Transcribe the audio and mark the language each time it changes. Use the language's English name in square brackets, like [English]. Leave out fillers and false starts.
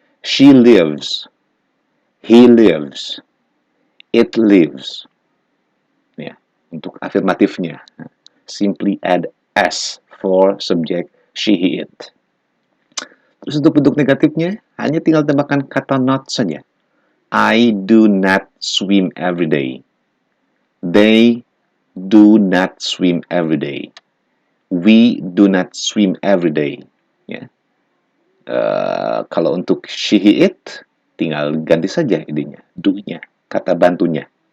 [English] She lives. He lives. It lives. [Indonesian] Ya, untuk afirmatifnya, [English] simply add s for subject she, he, it. [Indonesian] Terus untuk bentuk negatifnya, hanya tinggal tambahkan kata not saja. [English] I do not swim every day. They do not swim every day. We do not swim every day. Ya. [Indonesian] Kalau untuk she, he, it, tinggal ganti saja idenya, do-nya, kata bantunya.